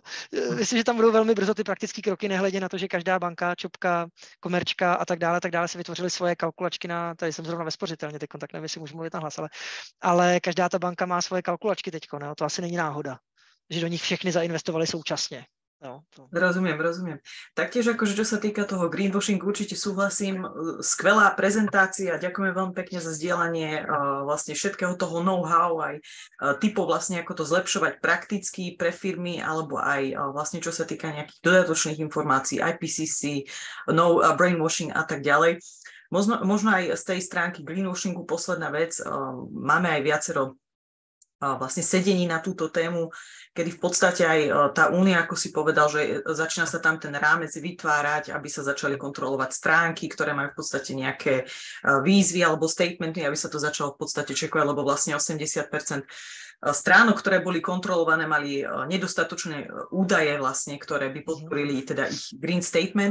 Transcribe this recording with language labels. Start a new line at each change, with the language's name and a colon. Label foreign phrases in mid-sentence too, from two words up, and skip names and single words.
Czech: Myslím, že tam budou velmi brzo ty praktické kroky, nehledě na to, že každá banka, čopka, komerčka a tak dále si vytvořili svoje kalkulačky tady jsem zrovna ve spořitelně teď, tak nevím, jestli můžu mluvit nahlas, ale každá ta banka má svoje kalkulačky teď, no? To asi není náhoda, že do nich všechny zainvestovali současně. No,
Slovak: Rozumiem. Taktiež akože čo sa týka toho greenwashingu, určite súhlasím, skvelá prezentácia, ďakujeme veľmi pekne za zdieľanie vlastne všetkého toho know-how, aj typov vlastne ako to zlepšovať prakticky pre firmy, alebo aj vlastne čo sa týka nejakých dodatočných informácií, IPCC, no brainwashing a tak ďalej. Možno aj z tej stránky greenwashingu posledná vec, máme aj viacero vlastne sedení na túto tému, kedy v podstate aj tá únia, ako si povedal, že začína sa tam ten rámec vytvárať, aby sa začali kontrolovať stránky, ktoré majú v podstate nejaké výzvy alebo statementy, aby sa to začalo v podstate čekovať, lebo vlastne 80% stránok, ktoré boli kontrolované, mali nedostatočné údaje vlastne, ktoré by podporili teda ich
English: green statement.